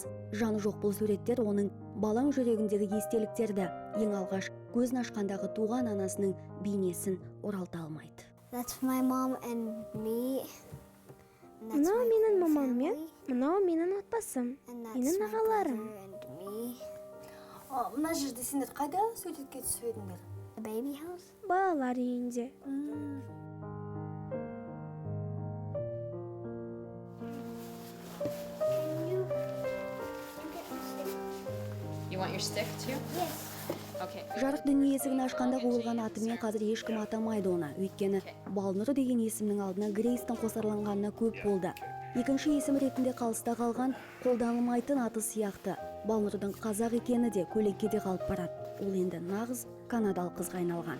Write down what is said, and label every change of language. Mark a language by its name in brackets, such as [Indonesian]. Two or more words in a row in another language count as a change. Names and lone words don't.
[Kazakh] Жаны жоқ бұл суреттер оның балаң жүрегіндегі естеліктерді, ең алғаш көзін ашқандағы туған анасының бейнесін оралта алмайды. Мынау менің мамаммен, мынау менің отбасым, менің ағаларым. Мына жерде сендер қайда суретке түсіп едіңдер? Балалар үйінде. [English] You want your stick too? Yes. Okay. [Kazakh] Жарық дүние есігін ашқанда қойылған атымен қазір ешкім атамайды оны. Өйткені Балнұр деген есімнің алдына Грейстің қосарланғанына көп болды. Екінші есім ретінде қалыста қалған қолданылмайтын аты сияқты. Балнұрдың қазақ екені де көйлекке де қалып барады. Ол енді нағыз канадалық қызға айналған.